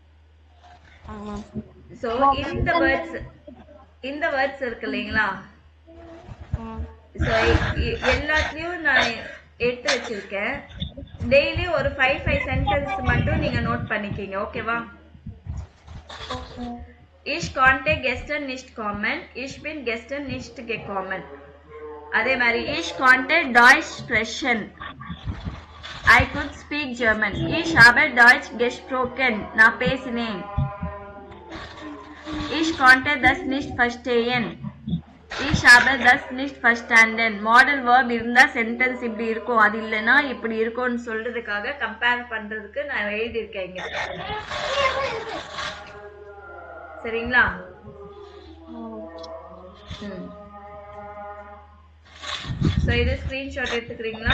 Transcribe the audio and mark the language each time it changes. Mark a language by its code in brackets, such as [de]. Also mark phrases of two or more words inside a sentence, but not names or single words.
[ta] சோ இந்த வேர்ட்ஸ் இருக்கு இல்லைங்களா? சோ எல்லாத்துலயும் நான் எடுத்து வச்சிருக்கேன். டெய்லி ஒரு 5 சென்டென்ஸ் மட்டும் நீங்க நோட் பண்ணிக்கீங்க. ஓகேவா? [de] Ich konnte gestern nicht kommen. Ich bin gestern nicht gekommen. [ta] அதே மாதிரி [de] ich konnte Deutsch sprechen. [en] I could speak German. [de] Ich habe Deutsch gesprochen. [ta] நான் பேசினேன். [de] Ich konnte das nicht verstehen. Ich habe das nicht verstanden. [ta] மாடல் verb இருந்தா சென்டென்ஸ் இப்படி இருக்கும், அது இல்லைன்னா இப்படி இருக்கும்னு சொல்றதுக்காக கம்பேர் பண்றதுக்கு நான் எழுதியிருக்கேன் இங்க. சரிங்களா? சோ இது ஸ்கிரீன்ஷாட் எடுத்துக்கிறீங்களா?